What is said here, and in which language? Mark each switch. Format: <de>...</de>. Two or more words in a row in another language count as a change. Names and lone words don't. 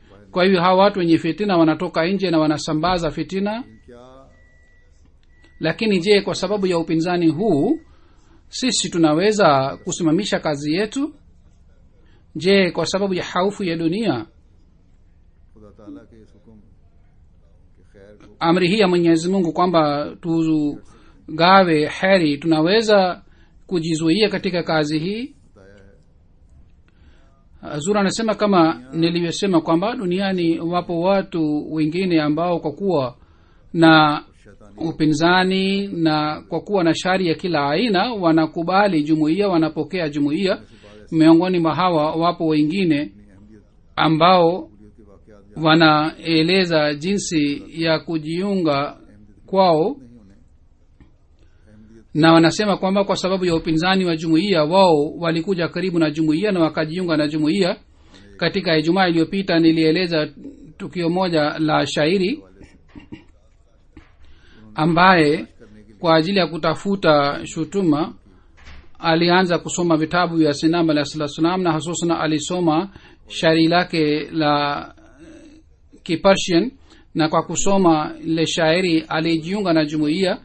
<sw>Kwa hivyo hawa watu wenye fitina wanatoka nje na wanasambaza fitina.</sw> <ur>क्या</ur> <sw>Lakini je, kwa sababu ya upinzani huu sisi tunaweza kusimamisha kazi yetu? Je, kwa sababu ya hofu ya dunia,</sw> <ur>خدا تعالیٰ کے اس حکم کے خیر کو</ur> <sw>amri hii ya Mwenyezi Mungu kwamba tugawe heri, tunaweza kujizuia katika kazi hii?</sw> <ur>بتایا ہے</ur> <sw>Hazur anasema kama nilivyosema kwamba duniani wapo watu wengine ambao kwa kuwa na</sw> <ur>शैतानी</ur> <sw>upinzani na kwa kuwa na shari ya kila aina wanakubali jumuiya, wanapokea jumuiya. Miongoni mwa hawa wapo wengine</sw> <ur>اپنی اہمیت</ur> <sw>ambao</sw> <ur>کے واقعات یا</ur> <sw>wanaeleza jinsi ya kujiunga kwao,</sw> <ur>نہیں انہیں اہمیت</ur> <sw>na wanasema kwamba kwa sababu ya upinzani wa jumuiya wao walikuja karibu na jumuiya na wakajiunga na jumuiya. Katika Ijumaa iliyopita nilieleza tukio moja la shairi ambaye kwa ajili ya kutafuta shutuma alianza kusoma vitabu vya Sinam</sw> <ar>عليه الصلاة والسلام,</ar> <sw>na hususan alisoma shairi lake la Kipersian, na kwa kusoma ile shairi alijiunga na jumuiya.</sw>